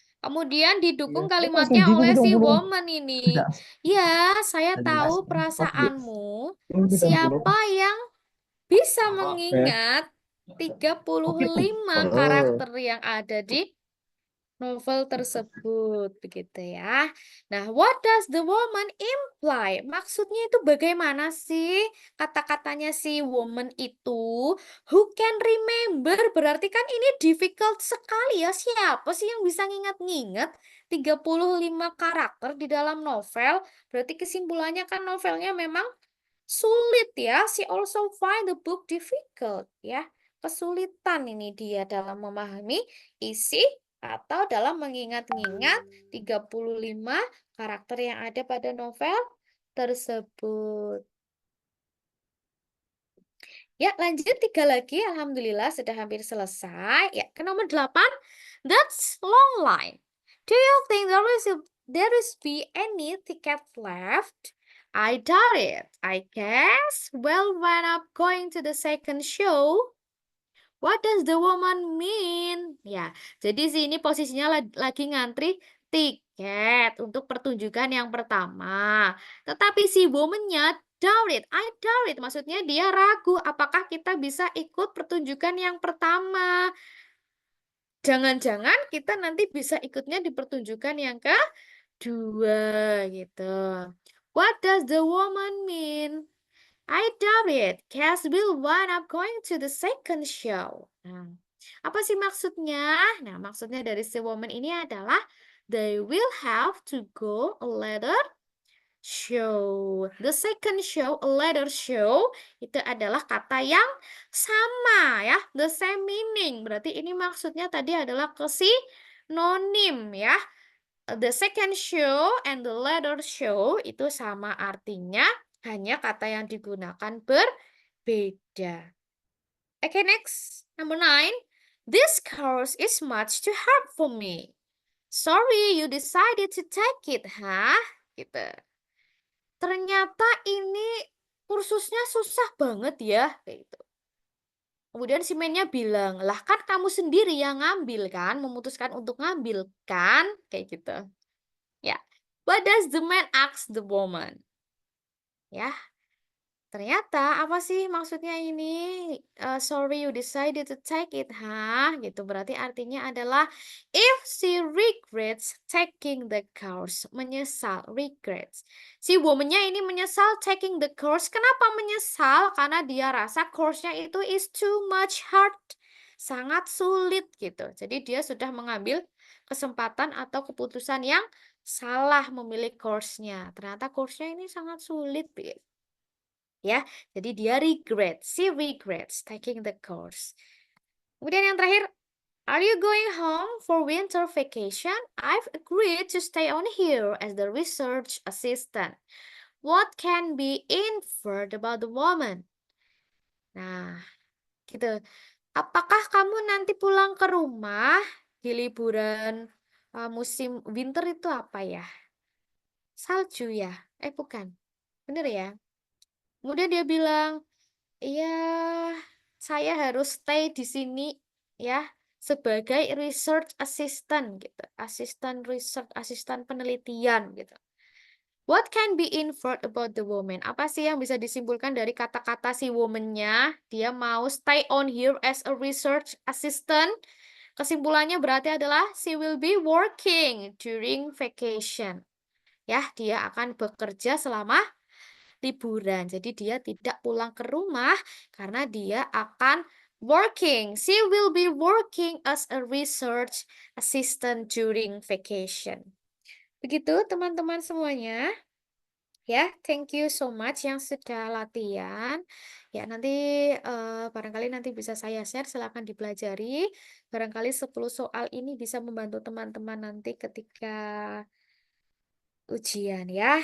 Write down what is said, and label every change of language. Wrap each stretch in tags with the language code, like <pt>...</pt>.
<id>Kemudian didukung kalimatnya oleh si woman ini. Ya, saya tahu perasaanmu. Siapa yang bisa mengingat 35 karakter yang ada di novel tersebut, begitu ya.</id> <en>Nah, what does the woman imply?</en> <id>Maksudnya itu bagaimana sih kata-katanya si woman itu?</id> <en>Who can remember?</en> <id>Berarti kan ini difficult sekali ya. Siapa sih yang bisa ngingat-ngingat 35 karakter di dalam novel? Berarti kesimpulannya kan novelnya memang sulit ya.</id> <en>She also find the book difficult ya.</en> <id>Kesulitan ini dia dalam memahami isi atau dalam mengingat-ingat 35 karakter yang ada pada novel tersebut. Ya, lanjut 3 lagi. Alhamdulillah sudah hampir selesai. Ya, ke nomor 8.</id> <en>That's long line. Do you think there is be any ticket left? I doubt it. I guess. Well, when I'm going to the second show. What does the woman mean?</en> <id>Ya, jadi sini posisinya lagi ngantri tiket untuk pertunjukan yang pertama. Tetapi si woman-nya</id> <en>doubt it. I doubt it.</en> <id>Maksudnya dia ragu apakah kita bisa ikut pertunjukan yang pertama. Jangan-jangan kita nanti bisa ikutnya di pertunjukan yang kedua gitu.</id> <en>What does the woman mean? I doubt it. Cass will wind up going to the second show.</en> <id>Nah, apa sih maksudnya? Nah, maksudnya dari si woman ini adalah</id> <en>they will have to go a later show. The second show, a later show,</en> <id>itu adalah kata yang sama ya,</id> <en>the same meaning.</en> <id>Berarti ini maksudnya tadi adalah kesinonim ya.</id> <en>The second show and the later show</en> <id>itu sama artinya. Hanya kata yang digunakan berbeda.</id> <en>Okay, next. Number 9. This course is much too hard for me. Sorry, you decided to take it, huh?</en> <id>Gitu. Ternyata ini kursusnya susah banget ya. Kayak gitu. Kemudian si man-nya bilang, lah kan kamu sendiri yang ngambil kan, memutuskan untuk ngambil kan? Kayak gitu. Ya.</id> <en>What does the man ask the woman?</en> <id>Ya, ternyata apa sih maksudnya ini?</id> <en>Sorry you decided to take it, huh?</en> <id>Gitu berarti artinya adalah</id> <en>if she regrets taking the course, menyesal, regrets.</en> <id>Si woman-nya ini menyesal</id> <en>taking the course.</en> <id>Kenapa menyesal? Karena dia rasa course-nya itu</id> <en>is too much hard,</en> <id>sangat sulit gitu. Jadi dia sudah mengambil kesempatan atau keputusan yang salah memilih course-nya. Ternyata course-nya ini sangat sulit, ya. Jadi dia</id> <en>she regrets taking the course.</en> <id>Kemudian yang terakhir,</id> <en>are you going home for winter vacation? I've agreed to stay on here as the research assistant. What can be inferred about the woman?</en> <id>Nah, gitu. Apakah kamu nanti pulang ke rumah di liburan musim winter itu apa ya? Salju ya? Bukan. Bener ya? Kemudian dia bilang, iya, saya harus stay di sini ya sebagai research assistant gitu. Asisten research, asisten penelitian gitu.</id> <en>What can be inferred about the woman?</en> <id>Apa sih yang bisa disimpulkan dari kata-kata si woman-nya? Dia mau</id> <en>stay on here as a research assistant.</en> <id>Kesimpulannya berarti adalah</id> <en>she will be working during vacation.</en> <id>Ya, dia akan bekerja selama liburan. Jadi dia tidak pulang ke rumah karena dia akan</id> <en>working. She will be working as a research assistant during vacation.</en> <id>Begitu teman-teman semuanya. Ya,</id> <en>thank you so much</en> <id>yang sudah latihan. Ya, nanti barangkali nanti bisa saya share, silakan dipelajari. Barangkali 10 soal ini bisa membantu teman-teman nanti ketika ujian ya.</id>